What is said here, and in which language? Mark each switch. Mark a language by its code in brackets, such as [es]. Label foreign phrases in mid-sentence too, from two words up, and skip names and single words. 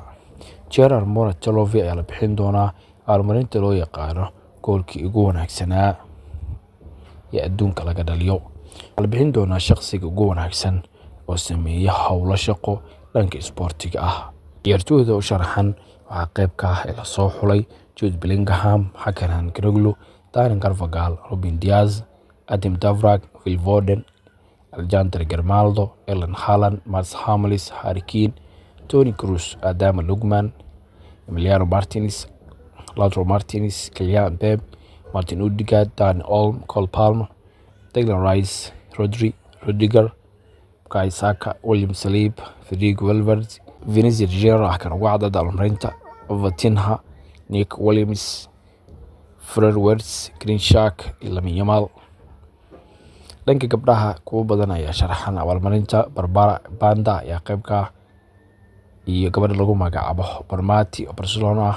[so] Gerard Mourou Trophy ayaa la bixin doonaa abaalmarinta loo yaqaan goolkii ugu wanaagsanaa ee adduunka laga dhaliyo. Waxaa la bixin doonaa shaqsiga ugu wanaagsan oo sameeya hawlo shaqo dhanka isboortiga ah. Ciyaartooyda u sharaxan waxaa qayb ka ah ee la soo xulay Jude Bellingham, Hakan Calhanoglu, Dani Carvajal, Ruben Dias, Adem Davrak, Phil Foden, Alejandro Grimaldo, Erling Haaland, Mats Hummels, Harry Kane, Toni Kroos, Adama Lookman, Emiliano Martinez, Lautaro Martinez, Kylian Mbappé, Martin Odegaard, Dani Olmo, Cole Palmer, Declan Rice, Rodri, Rudiger, Bukayo Saka, William Saliba, Federico Valverde, Vinicius Junior kan ugu cadcad abaalmarinta, Vitinha, Nick Williams, Fred Wirtz, Greenshack iyo Lamine Yamal. Dhanka gabdhaha kuwa badan ayaa sharaxan abaalmarinta. Barbara Banda ayaa qayb ka ah iyo gabadha lagu magacaabo Barmati oo Barcelona ah.